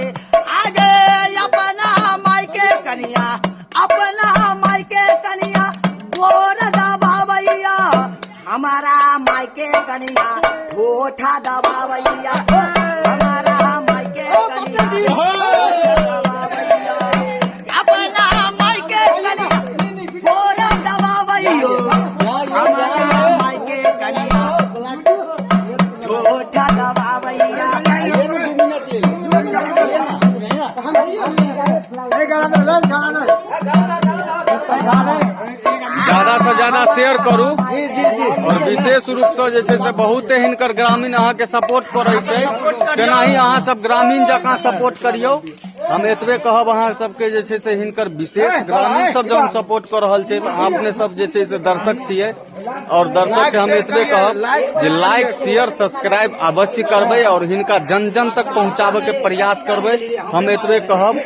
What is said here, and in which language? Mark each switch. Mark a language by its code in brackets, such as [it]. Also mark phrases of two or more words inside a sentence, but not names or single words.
[mai] आगे अपना माई के कनिया, अपना माई के कनिया गोर दबावैया, हमारा माई के कनिया गोठा दबावैया, हमारा माई के कनिया अपना माई के कनिया गोर दबावैया, हमारा माई के कनिया होठा दबावैया ज्यादा से ज्यादा शेयर करू और विशेष रूप से जे छै से बहुते हिनकर ग्रामीण अहाँ के सपोर्ट करे छै, तेनाही अहाँ सब ग्रामीण जकाँ सपोर्ट करियो। हम एतबे कहब अहाँ सबके जे छै से हिनकर विशेष ग्रामीण सब जब सपोर्ट कर रहल छै, अपने सब जे छै से दर्शक छियै और दर्शक के हम एतबे कहब जे [en] like share subscribe [mai] अवश्य करबै और हिनका जन जन तक पहुँचाबे के प्रयास करबै, हम एतबे कहब।